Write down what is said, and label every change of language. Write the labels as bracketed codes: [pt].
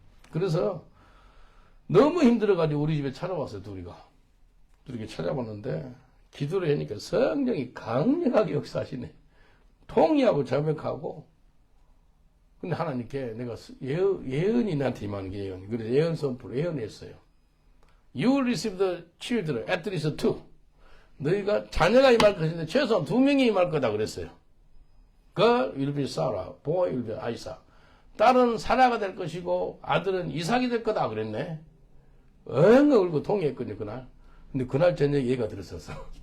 [ko] 그래서 너무 힘들어가지고 우리 집에 찾아왔어요. 둘이 찾아봤는데 기도를 하니까 성령이 강력하게 역사하시네. 통의하고 자백하고 근데 하나님께 내가 예언이 나한테 임하는 게 예언. 그래서 예언 선포를 예언했어요. [en] You will receive the children, at least two. [ko] 너희가 자녀가 임할 것인데 최소한 2명이 임할 거다 그랬어요. [en] Girl will be Sarah, boy will be Isaac. [ko] 딸은 사라가 될 것이고 아들은 이삭이 될 거다 그랬네. 엉엉 울고 동의했거든요, 그날. 근데 그날 저녁에 얘가 들었었어.